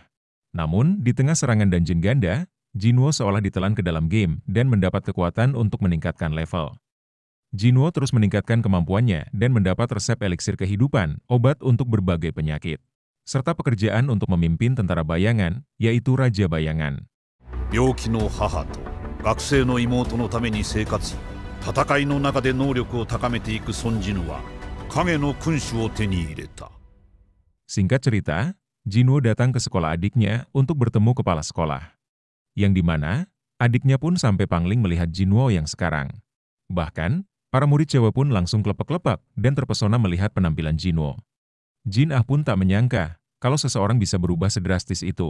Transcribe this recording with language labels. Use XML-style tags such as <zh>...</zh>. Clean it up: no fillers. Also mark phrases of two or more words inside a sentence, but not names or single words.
<id>Namun, di tengah serangan dungeon ganda, Jinwoo seolah ditelan ke dalam game dan mendapat kekuatan untuk meningkatkan level. Jinwoo terus meningkatkan kemampuannya dan mendapat resep eliksir kehidupan, obat untuk berbagai penyakit, serta pekerjaan untuk memimpin tentara bayangan, yaitu Raja Bayangan.</id> <ja>病気の母と学生の妹のために生活、戦いの中で能力を高めていく孫jinwooは影の君主を手に入れた。</ja> <id>Singkat cerita, Jinwoo datang ke sekolah adiknya untuk bertemu kepala sekolah. Yang dimana, adiknya pun sampai pangling melihat Jinwoo yang sekarang. Bahkan, para murid cewek pun langsung klepek-klepek dan terpesona melihat penampilan Jinwoo. Jin Ah pun tak menyangka kalau seseorang bisa berubah sedrastis itu.</id>